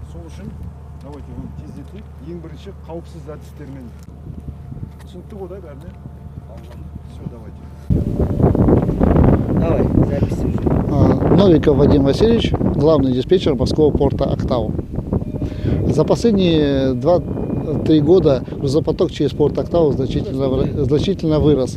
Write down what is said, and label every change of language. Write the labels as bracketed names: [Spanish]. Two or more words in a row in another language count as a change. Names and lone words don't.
[Kazakh] үшін давайте оны тездетейік. Ең бірінші қауіпсіз әдістермен. Түсінікті ғой да бәріне? [Russian] Все, давайте. Давай, запись уже. Новиков Вадим Васильевич, главный диспетчер морского порта Актау. За последние 2-3 года грузопоток через порт Актау значительно вырос.